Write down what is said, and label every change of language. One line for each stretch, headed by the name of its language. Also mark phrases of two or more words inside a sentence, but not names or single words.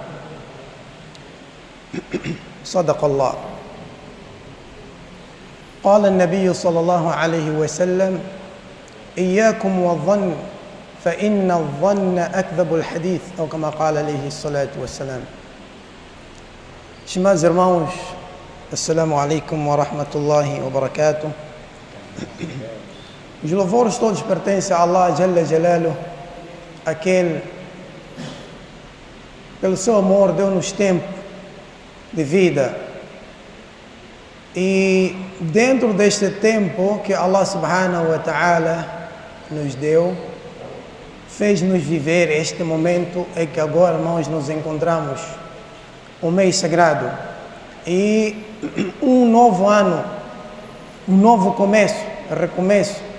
Arabic: صدق الله. قال النبي صلى الله عليه وسلم: إياكم والظن فإن الظن أكذب الحديث، أو كما قال عليه الصلاة والسلام.
Portuguese: Meus irmãos,
Arabic: السلام عليكم ورحمة الله وبركاته.
Portuguese: Os louvores todos pertencem a Allah
Arabic: جل جلاله,
Portuguese: aquele pelo seu amor deu-nos tempo de vida, e dentro deste tempo que Allah
Arabic: سبحانه وتعالى
Portuguese: nos deu, fez-nos viver este momento em que agora nós nos encontramos, um mês sagrado e um novo ano, um novo começo, recomeço.